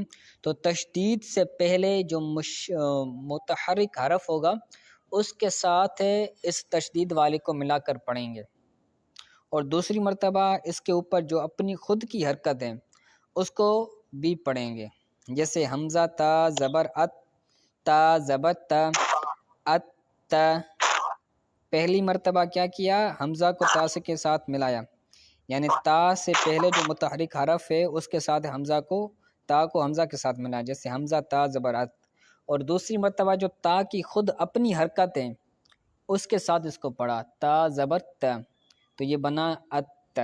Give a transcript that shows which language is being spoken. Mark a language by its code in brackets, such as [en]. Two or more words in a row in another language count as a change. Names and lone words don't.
[ur] تو تشدید سے پہلے جو متحرک حرف ہوگا اس کے ساتھ اس تشدید والے کو ملا کر پڑھیں گے، اور دوسری مرتبہ اس کے اوپر جو اپنی خود کی حرکت ہے اس کو بھی پڑھیں گے، جیسے حمزہ تا زبر ات، تا زبر تا، ات تا۔ پہلی مرتبہ کیا کیا؟ حمزہ کو تا سے کے ساتھ ملایا، یعنی تا سے پہلے جو متحرک حرف ہے اس کے ساتھ تا کو حمزہ کے ساتھ ملایا، جیسے حمزہ تا زبر ات۔ اور دوسری مرتبہ جو تا کی خود اپنی حرکت ہے اس کے ساتھ اس کو پڑھا، تا زبر تا، تو یہ بنا ات۔